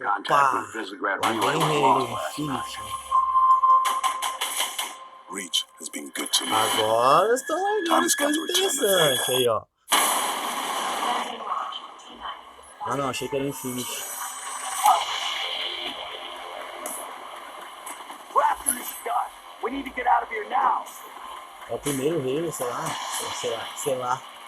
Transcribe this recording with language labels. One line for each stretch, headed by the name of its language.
Portuguese: Opa! Lá vem Halo Infinite.
English: Reach has been good to me.
Portuguese: Agora estão largando as coisas interessantes aí, ó. Ah não, achei que era Infinite.
English: We need to get out of here now.
Portuguese: É o primeiro Halo, sei lá.